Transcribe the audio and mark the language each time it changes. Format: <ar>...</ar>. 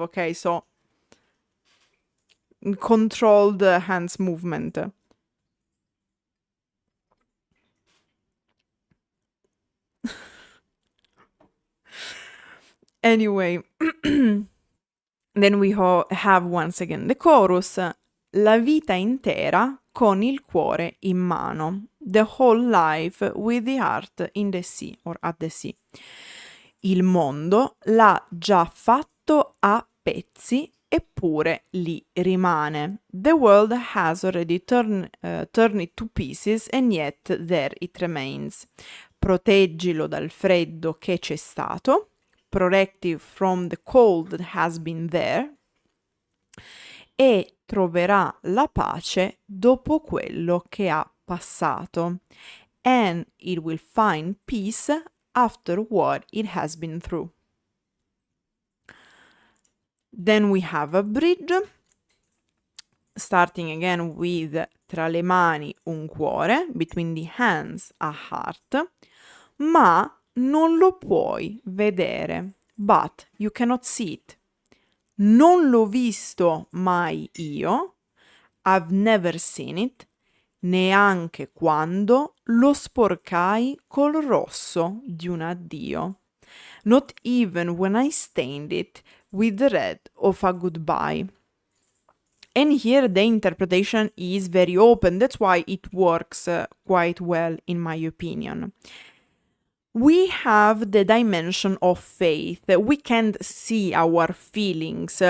<en>Okay, so controlled hands movement. Anyway, then we have once again the chorus.</en> <it>La vita intera con il cuore in mano.</it> <en>The whole life with the heart in the sea or at the sea.</en> <it>Il mondo l'ha già fatto a pezzi eppure lì rimane.</it> <en>The world has already turned it to pieces and yet there it remains.</en> <it>Proteggilo dal freddo che c'è stato.</it> <en>Protect it from the cold that has been there.</en> <it>E troverà la pace dopo quello che ha passato.</it> <en>And it will find peace after what it has been through. Then we have a bridge, starting again with</en> <it>tra le mani un cuore,</it> <en>between the hands a heart,</en> <it>ma non lo puoi vedere,</it> <en>but you cannot see it.</en> <it>Non l'ho visto mai io,</it> <en>I've never seen it,</en> <it>neanche quando lo sporcai col rosso di un addio.</it> <en>Not even when I stained it with the red of a goodbye. And here the interpretation is very open, that's why it works quite well in my opinion. We have the dimension of faith. We can't see our feelings.</en>